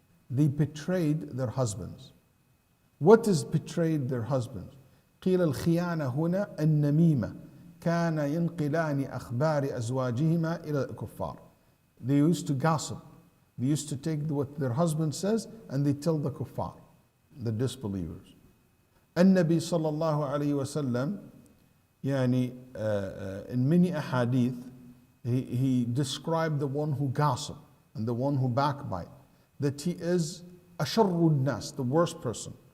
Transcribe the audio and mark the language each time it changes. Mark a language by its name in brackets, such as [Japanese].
[English] They betrayed their husbands. What is betrayed their husbands? [Arabic] قيل الخيانة هنا النميمة كان ينقلان أخبار أزواجهما إلى الكفار. [English] They used to gossip. They used to take what their husband says and they tell the kuffar, the disbelievers. [Arabic] النبي صلى الله عليه وسلم يعني [English] in many ahadith he described the one who gossip and the one who backbite, that he is [Arabic] أشر الناس, [English] the worst person.